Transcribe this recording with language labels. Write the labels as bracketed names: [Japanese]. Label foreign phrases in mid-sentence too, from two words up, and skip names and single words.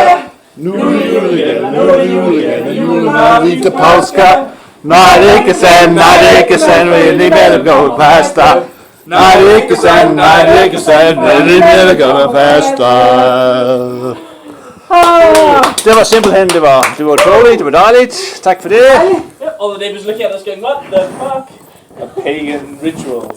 [Danish] Nu er det jul igen, nu er det jul igen, julen var lige til påske. Nej, det er ikke sandt, nej, det er ikke sandt, vi er lige ved at gå pasta. Nej, det er ikke sandt, nej, det er ikke sandt, vi er lige ved at gå pasta. Det var simpelthen, det var utroligt, det var dejligt. Tak for det. [English] All the neighbors looking at us going, what the fuck? A pagan ritual.